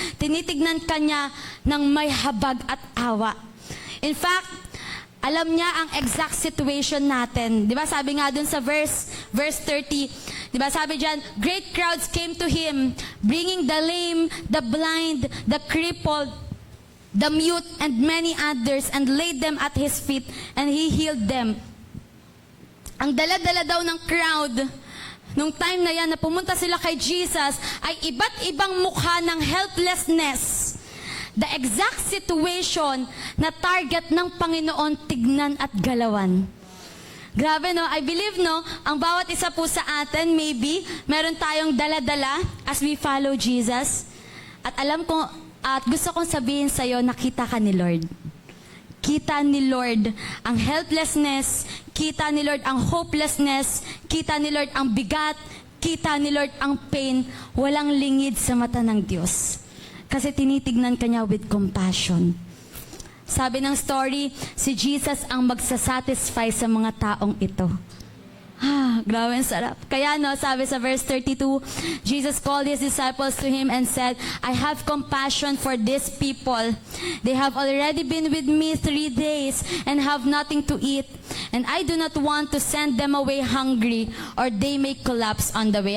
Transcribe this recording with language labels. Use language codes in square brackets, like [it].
[tl] Tinitignan ka niya ng may habag at awa. In fact, alam niya ang exact situation natin. Di ba sabi nga dun sa verse 30, di ba sabi dyan, [en] great crowds came to Him, bringing the lame, the blind, the crippled, the mute, and many others, and laid them at His feet, and He healed them. [tl] Ang dala-dala daw ng crowd, nung time na yan na pumunta sila kay Jesus, ay iba't ibang mukha ng helplessness. [en] The exact situation [tl] na target ng Panginoon tignan at galawan. Grabe, no? I believe, no, ang bawat isa po sa atin, maybe, meron tayong dala-dala [en] as we follow Jesus. [tl] At alam ko, at gusto kong sabihin sa'yo, nakita ka ni Lord. Kita ni Lord ang helplessness, kita ni Lord ang hopelessness, kita ni Lord ang bigat, kita ni Lord ang pain. Walang lingid sa mata ng Diyos. Kasi tinitignan ka niya [en] with compassion. [tl] Sabi ng story, si Jesus ang magsasatisfy sa mga taong ito. Grabe ang sarap. Kaya no, sabi sa verse 32, [en] Jesus called His disciples to Him and said, I have compassion for these people. They have already been with me 3 days and have nothing to eat. And I do not want to send them away hungry or they may collapse on the way.